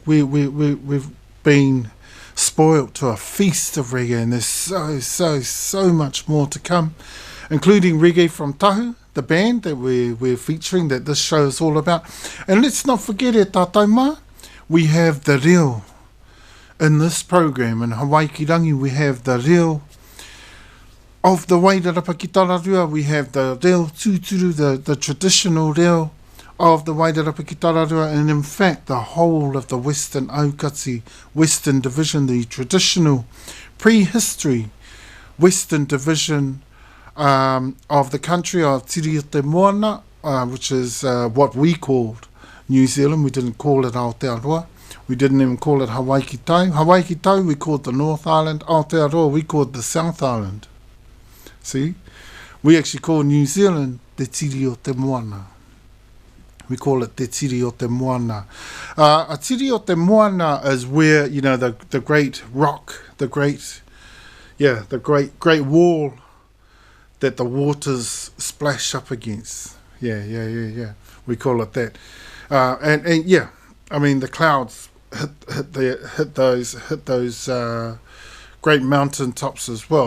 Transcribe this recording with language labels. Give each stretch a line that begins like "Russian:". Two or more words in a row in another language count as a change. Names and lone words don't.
English: We've been spoilt to a feast of reggae, and there's so much more to come, including reggae from Tahu, the band that we're featuring, that this show is all about. And let's not forget it, Tatauma, we have the reo in this program. In Hawaikirangi, we have the reo of the Wairarapa ki Tararua. We have the
Māori: reo tūturu,
English: the traditional reo of the Wairarapa ki Tararua, and in fact the whole of the Western Aukati, Western Division, the traditional prehistory Western Division of the country of Tiri o te Moana, which is what we called New Zealand. We didn't call it Aotearoa. We didn't even call it Hawaii Tau. Hawaii Tau we called the North Island. Aotearoa we called the South Island. See? We actually call New Zealand Te Tiri o te Moana. We call it Te Tiri o te Moana. A Tiri o te Moana is where, you know, the great rock, the great wall that the waters splash up against. Yeah. We call it that. And yeah, I mean the clouds hit those great mountain tops as well.